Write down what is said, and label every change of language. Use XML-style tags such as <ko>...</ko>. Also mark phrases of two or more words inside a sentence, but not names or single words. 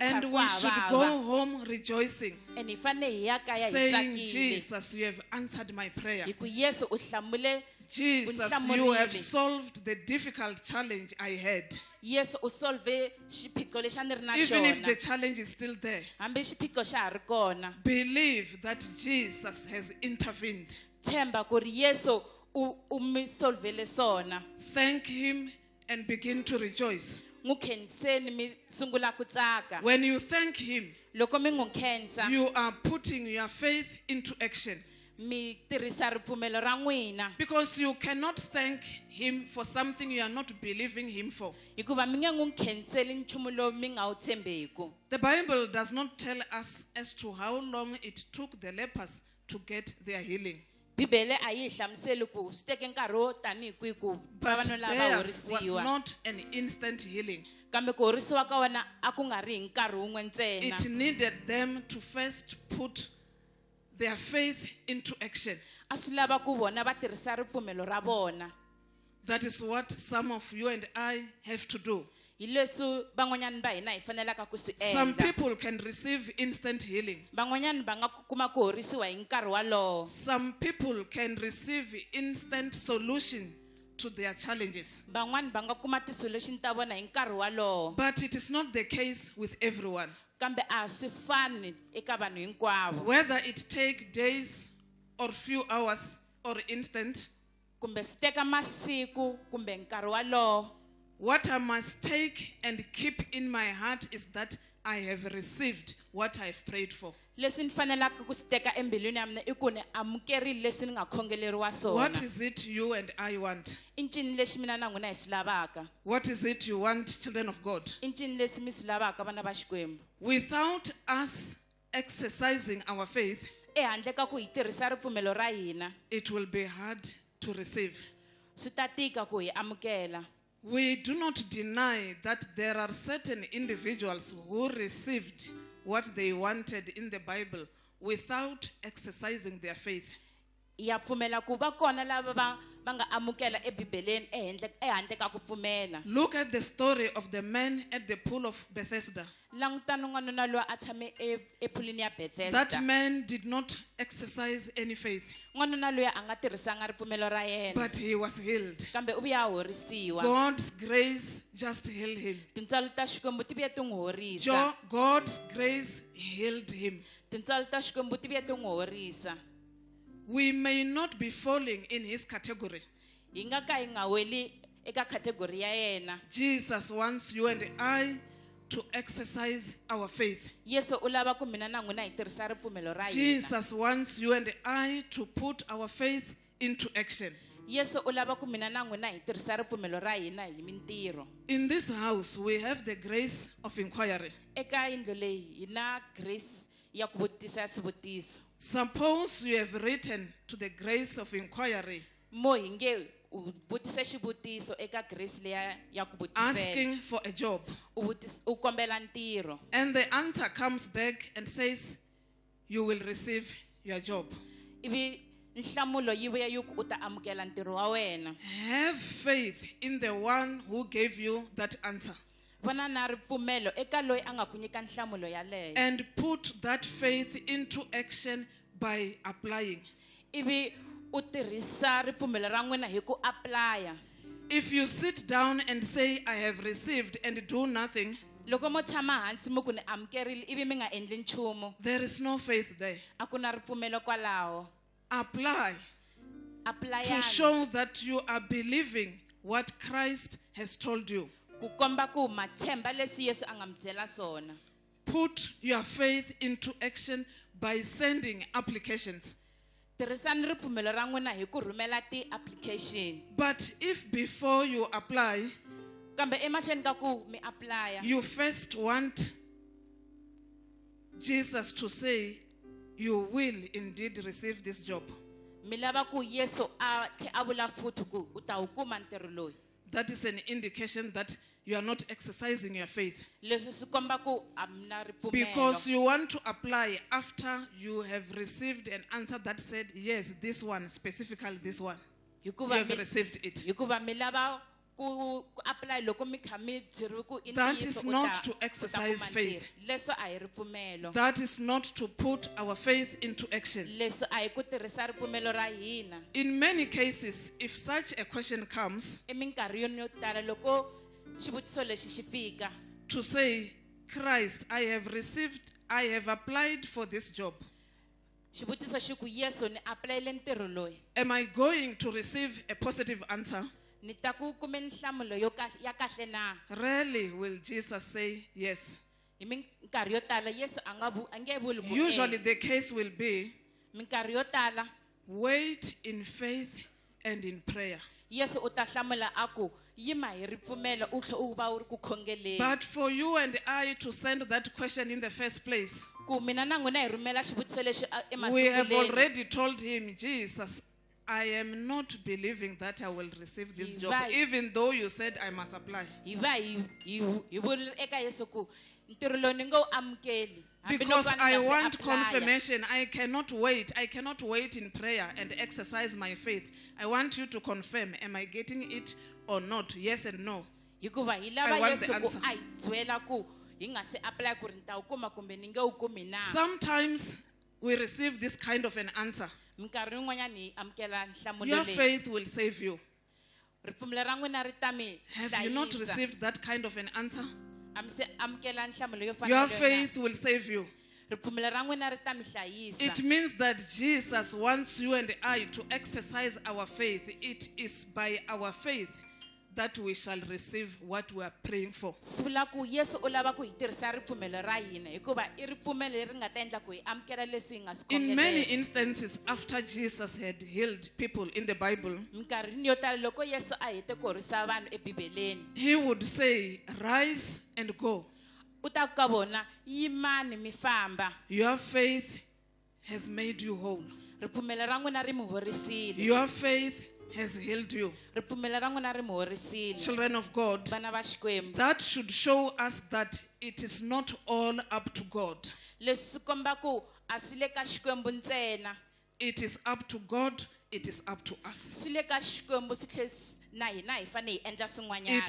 <en>And</en> <ts>karhi ku</ts> <en>we should go</en> <ts>havava.</ts> <en>home rejoicing,</en> <ts>And hi fane hi ya kaya hi</ts> <en>saying,</en> <ts>tsakile.</ts> <en>Jesus, you have answered my prayer.</en> <ts>Hi ku Yesu u hlamule</ts> <en>Jesus, you have</en> <ts>Unhlamurile.</ts> <en>solved the difficult challenge I had.</en> <ts>Yesu u solve xiphiqo lexi a ni ri na</ts> <en>Even if the</en> <ts>xona.</ts> <en>challenge is still there,</en> <ts>Hambi xiphiqo xa ha ri kona.</ts> <en>believe that Jesus has intervened.</en> <ts>Tshemba ku ri Yesu u mi solvele swona.</ts> <en>Thank him and begin to rejoice.</en> <ts>N'wi khenseni mi sungula ku tsaka.</ts> <en>When you thank him,</en> <ts>Loko mi n'wi khensa</ts> <en>you are putting your faith into action.</en> <ts>mi tirhisa ripfumelo ra n'wina.</ts> <en>Because you cannot thank him for something you are not believing him for.</en> <ts>Hikuva mi nge n'wi khenseli nchumu lowu mi nga wu tshembeku.</ts> <en>The Bible does not tell us as to how long it took the lepers to get their healing.</en> <ts>Bibele a yi hi hlamuseli ku swi teke nkarhi wo tanihi kwihi ku</ts> <en>But</en> <ts>vavanuna lava</ts> <en>theirs was</en> <ts>horisiwa.</ts> <en>not an instant healing.</en> <ts>Kambe ku horisiwa ka wena a ku nga ri hi nkarhi wun'we ntsena.</ts> <en>It needed them to first put their faith into action.</en> <ts>A swi lava ku vona va tirhisa ripfumelo ra vona.</ts> <en>That is what some of you and I have to do.</en> <ts>Hi leswi van'wanyani va hina hi fanelaka ku swi</ts> <en>Some</en> <ts>endla.</ts> <en>people can receive instant healing.</en> <ts>Van'wanyani va nga kuma ku horisiwa hi nkarhi walowo.</ts> <en>Some people can receive instant solution to their challenges.</en> <ts>Van'wani va nga kuma ti-solution ta vona hi nkarhi walowo.</ts> <en>But it is not the case with everyone.</en> <ts>Kambe a swi fani eka vanhu hinkwavo.</ts> <en>Whether it take days or few hours or instant,</en> <ts>Kumbe swi teka masiku kumbe nkarhi walowo.</ts> <en>what I must take and keep in my heart is that I have received what I have prayed for.</en> <ts>Leswi ni fanelaka ku swi teka embilwini ya mina I ku ni amukerile leswi ni nga khongeleriwa swona.</ts> <en>What is it you and I want?</en> <ts>I ncini lexi mina na n'wina hi swi lavaka.</ts> <en>What is it you want, children of God?</en> <ts>I ncini leswi mi swi lavaka vana va Xikwembu.</ts> <en>Without us exercising our faith,</en> <ts>Ehandle ka ku hi tirhisa ripfumelo ra hina,</ts> <en>it will be hard to receive.</en> <ts>swi ta tika ku hi amukela.</ts> <en>We do not deny that there are certain individuals who received what they wanted in the Bible without exercising their faith.</en> <ts>ya pfumela ku va kona lava va nga amukela ebibeleni ehandle ka ku pfumela.</ts> <en>Look at the story of the man at the pool of Bethesda.</en> <ts>Langutana n'wanuna loyi a tshame ephulwini ya Bethesda.</ts> <en>That man did not exercise any faith,</en> <ts>N'wanuna loyi a nga tirhisanga ripfumelo ra yena.</ts> <en>but he was healed.</en> <ts>Kambe u vuya a horisiwa.</ts> <en>God's grace just healed him.</en> <ts>Tintswalo ta Xikwembu ti vuye ti n'wi horisa.</ts> <en>God's grace healed him.</en> <ts>Tintswalo ta Xikwembu ti vuye ti n'wi horisa.</ts> <en>We may not be falling in his category.</en> <ts>Hi nga ka hi nga weli eka category ya yena.</ts> <en>Jesus wants you and I to exercise our faith.</en> <ts>Yesu u lava ku mina na n'wina hi tirhisa ripfumelo ra hina.</ts> <en>Jesus wants you and I to put our faith into action.</en> <ts>Yesu u lava ku mina na n'wina hi tirhisa ripfumelo ra hina hi mintirho.</ts> <en>In this house, we have the grace of inquiry.</en> <ts>Eka yindlu leyi hi na grace ya ku vutisa swivutiso.</ts> <en>Suppose you have written to the grace of inquiry,</en> <ts>Mo hi nge u vutise xivutiso eka grace leya ya ku vutisela.</ts> <en>asking for a job,</en> <ts>U kombela ntirho.</ts> <en>and the answer comes back and says, you will receive your job.</en> <ts>Ivi nhlamulo yi vuya yi ku u ta amukela ntirho wa wena.</ts> <en>Have faith in the one who gave you that answer,</en> <ts>Vona na ripfumelo eka loyi a nga ku nyika nhlamulo yaleyo.</ts> <en>and put that faith into action by applying.</en> <ts>Ivi u tirhisa ripfumelo ra n'wina hi ku apply.</ts> <en>If you sit down and say, I have received, and do nothing,</en> <ts>Loko mo tshama hansi mo ku ni amukerile ivi mi nga endli nchumu,</ts> <en>there is no faith there.</en> <ts>a ku na ripfumelo kwalaho.</ts> <en>Apply to Apply show that you are believing what Christ has told you.</en> <ts>ku komba ku matshemba leswi Yesu a nga mi byela swona.</ts> <en>Put your faith into action by sending applications.</en> <ts>Tirhisani ripfumelo ra n'wina hi ku rhumela ti-application.</ts> <en>But if before you apply,</en> <ts>Kambe emahlweni ka ku mi apply,</ts> <en>you first want Jesus to say, you will indeed receive this job,</en> <ts>mi lava ku Yesu a vula futhi ku u ta wu kuma ntirho loyi.</ts> <en>that is an indication that you are not exercising your faith.</en> <ts>Leswi swi komba ku a mi na</ts> <en>Because</en> <ts>ripfumelo.</ts> <en>you want to apply after you have received an answer that said, yes, this one, specifically this one. You have received it.</en> <ts>Hikuva mi lava ku apply loko mi kha mi byeriwe ku i</ts> <en>That</en> <ts>ntiyiso</ts> <en>is</en> <ts>u</ts> <en>not</en> <ts>ta-</ts> <en>to</en> <ts>u ta</ts> <en>exercise</en> <ts>kuma</ts> <en>faith.</en> <ts>ntirho. Leswo a hi ripfumelo.</ts> <en>That is not to put our faith into action.</en> <ts>Leswi a hi ku tirhisa ripfumelo ra hina.</ts> <en>In many cases, if such a question comes,</en> <ts>Eminkarhini yo tala loko xivutiso lexi xi fika,</ts> <en>to say, Christ, I have applied for this job.</en> <ts>xivutiso xi ku Yesu ni aplayele ntirho loyi.</ts> <en>Am I going to receive a positive answer?</en> <ts>Ni ta ku kume nhlamulo ya kahle na.</ts> <en>Rarely will Jesus say yes.</en> <ts>Hi minkarhi yo tala Yesu a nge vuli ku</ts> <en>Usually the case will be,</en> <ts>minkarhi yo tala</ts> <en>wait in faith and in prayer.</en> <ts>Yesu u ta hlamula a ku yima hi ripfumelo u tlhe u va u ri ku khongeleni.</ts> <en>But for you and I to send that question in the first place,</en> <ts>Ku mina na n'wina hi rhumela xivutiso lexi</ts> <en>we have</en> <ts>emasikuleni.</ts> <en>already told him, Jesus, I am not believing that I will receive this job, Right. even though you said I must apply.</en> <ts>Hi va hi vulile eka Yesu ku ntirho lowu ni ngo amukeli. Hambi</ts> <en>Because</en> <ts>loko ni</ts> <en>I</en> <ts>nga se</ts> <en>want</en> <ts>apply.</ts> <en>confirmation. I cannot wait. I cannot wait in prayer and exercise my faith. I want you to confirm, am I getting it or not? Yes and no.</en> <ts>Hikuva hi</ts> <en>I</en> <ts>lava</ts> <en>want the</en> <ts>Yesu ku</ts> <en>answer.</en> <ts>a hi byela ku hi nga se apply ku ri ni ta wu kuma kumbe ni nge wu kumi na.</ts> <en>Sometimes we receive this kind of an answer.</en> <ts>Minkarhi yin'wanyani hi amukela nhlamulo</ts> <en>Your</en> <ts>leyi.</ts> <en>faith will save you.</en> <ts>Ripfumelo ra n'wina ri ta mi</ts> <en>Have you not</en> <ts>hlayisa.</ts> <en>received that kind of an answer?</en> <ts>A mi se amukela nhlamulo yo fana</ts> <en>Your</en> <ts>na leyo na.</ts> <en>faith will save you.</en> <ts>Ripfumelo ra n'wina ri ta mi hlayisa.</ts> <en>It means that Jesus wants you and I to exercise our faith. It is by our faith that we shall receive what we are praying for.</en> <ts>Swi vula ku Yesu u lava ku hi tirhisa ripfumelo ra hina hikuva i ripfumelo leri nga ta endla ku hi amukela leswi hi nga swi</ts> <en>In many</en> <ts>khongelela.</ts> <en>instances, after Jesus had healed people in the Bible,</en> <ts>Minkarhini yo tala loko Yesu a hete ku horisa vanhu ebibeleni,</ts> <en>he would say, rise and go.</en> <ts>u ta ku ka vona yimani mi famba.</ts> <en>Your faith has made you whole.</en> <ts>Ripfumelo ra n'wina ri mi horisile.</ts> <en>Your faith has healed you.</en> <ts>Ripfumelo ra n'wina ri mi horisile.</ts> <en>Children of God,</en> <ts>Vana va Xikwembu.</ts> <en>that should show us that it is not all up to God.</en> <ts>Leswi swi komba ku a swi le ka Xikwembu ntsena.</ts> <en>it is up to God, it is up to us.</en> <ts>swi le ka Xikwembu swi tlhe na hina hi fane hi endla</ts> <en>It</en> <ts>swin'wanyana</ts>